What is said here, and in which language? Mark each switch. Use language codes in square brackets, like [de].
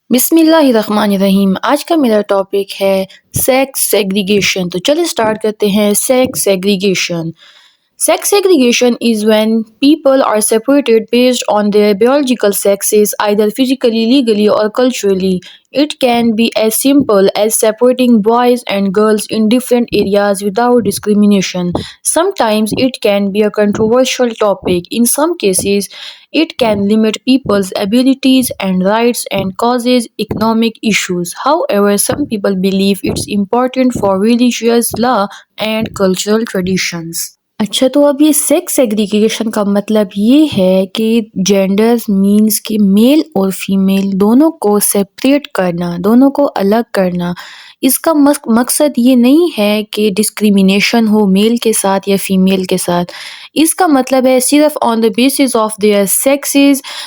[ur] بسم اللہ الرحمن الرحیم۔ آج کا میرا ٹاپک ہے سیکس سیگریگیشن۔ تو چلے اسٹارٹ کرتے ہیں۔ Sex segregation. [en] Sex segregation is when people are separated based on their biological sexes, either physically, legally, or culturally. It can be as simple as separating boys and girls in different areas without discrimination. Sometimes it can be a controversial topic. In some cases, it can limit people's abilities and rights and causes economic issues. However, some people believe it's important for religious law and cultural traditions. [ur] اچھا، تو اب یہ sex segregation کا مطلب یہ ہے کہ genders means کہ میل اور فیمیل دونوں کو سیپریٹ کرنا، دونوں کو الگ کرنا۔ اس کا مقصد یہ نہیں ہے کہ ڈسکریمنیشن ہو میل کے ساتھ یا فیمیل کے ساتھ۔ اس کا مطلب ہے صرف [en] on the basis of their sexes,